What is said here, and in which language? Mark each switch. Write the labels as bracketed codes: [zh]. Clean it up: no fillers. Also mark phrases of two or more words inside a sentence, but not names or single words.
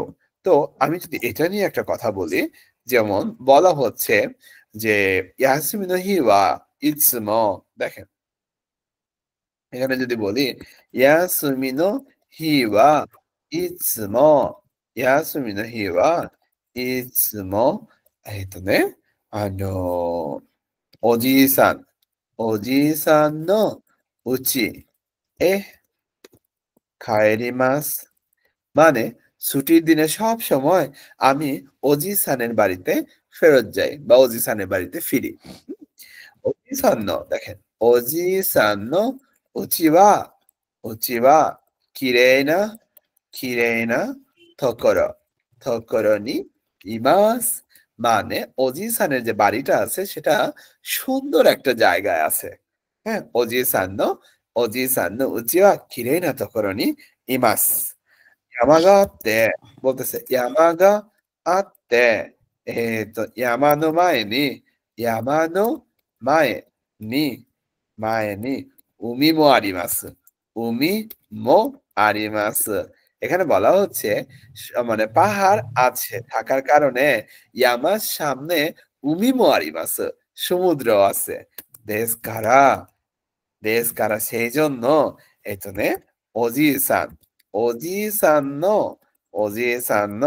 [bn] তো আমি যদি এটা নিয়ে একটা কথা বলি, যেমন বলা হচ্ছে যে [ja] 休み の 日 は いつも, [bn] দেখেন এখানে যদি বলি [ja] 休み の 日 は いつも, 休み の 日 は いつも, ね、おじいさん、おじいさんの家へ帰ります। [bn] মানে ছুটির দিনে সব সময় আমি অজি সানের বাড়িতে ফেরত যাই বা অজি সানের বাড়িতে ফিরি। [ja] おじ さん の, দেখেন おじ さん の 家 は、家 は きれい な、きれい な ところ、ところ に います. [bn] মানে অজি সানের যে বাড়িটা আছে সেটা সুন্দর একটা জায়গায় আছে। [ja] হ্যাঁ, おじ さん の、おじ さん の 家 は きれい な ところ に います. 山があって、বলতেছে山があって、山の前に、山の前に、前に海もあります。海もあります。 [bn] এখানে বলা হচ্ছে মানে পাহাড় আছে, থাকার কারণে ইয়ামার সামনে [ja] 海も あります, [bn] সমুদ্র আছে। [ja] です から、です から, [bn] সেই জন্য এখানে [ja] おじ-さん、おじ-さん の、おじ-さん の